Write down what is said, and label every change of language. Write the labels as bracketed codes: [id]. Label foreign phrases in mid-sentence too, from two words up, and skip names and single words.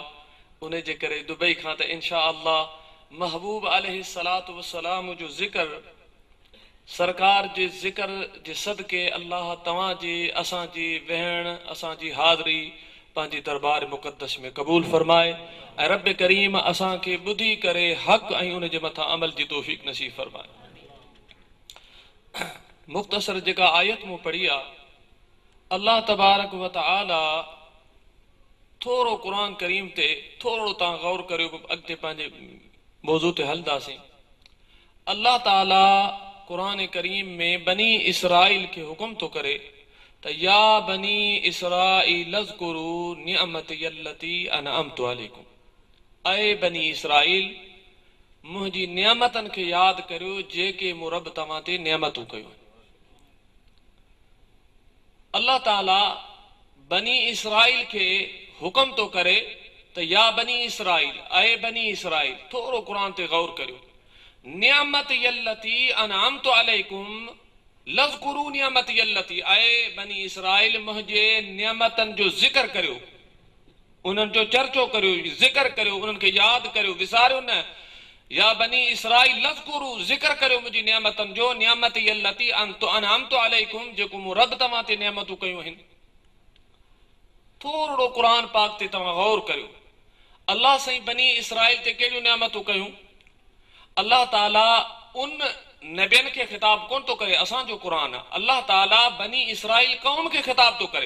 [sd] उन जे करे दुबई खां त [ar] إن شاء الله [sd] महबूब [ar] عليه الصلاة والسلام [sd] जो ज़िक्र, सरकार जे ज़िक्र जे सदके अल्लाह तव्हां जी असांजी वेहण असांजी हाज़िरी पंहिंजी दरबार मुक़द्दस में क़बूल फरमाए ऐं रब करीम असांखे ॿुधी करे हक़ ऐं उन जे मथां अमल जी तौफ़ीक़ नसीब फरमाए। मुख्तसर जेका आयत मूं पढ़ी आहे, [ar] الله تبارك وتعالى [sd] थोरो क़ुरान करीम ते थोरो तव्हां गौर करियो, अॻिते पंहिंजे मौज़ू ते हलंदासीं। अल्लाह ताला क़ुरान करीम में बनी इसराइल खे हुकुम थो करे त [ar] يا بني إسرائيل اذكروا نعمتي التي أنعمت عليكم, [sd] ऐ बनी इसराइल मुंहिंजी नियामतनि खे यादि करियो जेके मूं रब तव्हां ते नियामतूं कयूं। अल्लाह ताला बनी इसराइल खे हुकुम थो करे त [ar] يا بني إسرائيل, [sd] ऐ बनी इसराइल, थोरो क़ुरान ते गौर करियो। [ar] نعمتي التي أنعمت عليكم اذكروا نعمتي التي, [sd] ऐ बनी इसराइल मुंहिंजे नियामतनि जो ज़िक्र करियो, उन्हनि जो चर्चो करियो, ज़िक्र करियो, उन्हनि खे यादि करियो, विसारियो न। [ar] يا بني إسرائيل اذكروا, [sd] ज़िक्र करियो मुंहिंजी नियामतनि जो, [ar] نعمتي التي أنعمت عليكم, [sd] जेको मूं रब तव्हां ते नियामतूं कयूं आहिनि। थोरो क़ुरान पाक ते तव्हां गौर करियो। अल्लाह साईं बनी इसराइल ते कहिड़ियूं नियामतूं कयूं? अल्लाह ताला उन नबियनि खे ख़िताब कोन थो करे, असांजो क़ुरान आहे, अल्लाह ताला बनी इसराइल क़ौम खे ख़िताब थो करे।